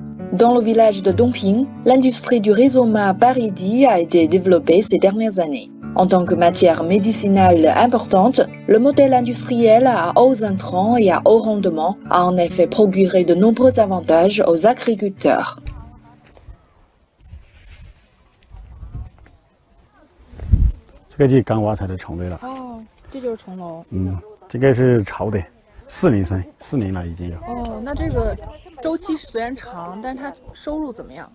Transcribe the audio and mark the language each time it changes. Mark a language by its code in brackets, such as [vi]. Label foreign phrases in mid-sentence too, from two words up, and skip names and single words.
[fr] Dans le village de Dongping, l'industrie du rhizoma baridi a été développée ces dernières années. En tant que matière médicinale importante, le modèle industriel à hauts intrants et à haut rendement a en effet procuré de nombreux avantages aux agriculteurs. [zh] 这个就是刚挖出来的虫类了。哦，这就是虫楼。这个是潮的，4年生，4年了已经有。哦，那这个周期虽然长，但是它收入怎么样？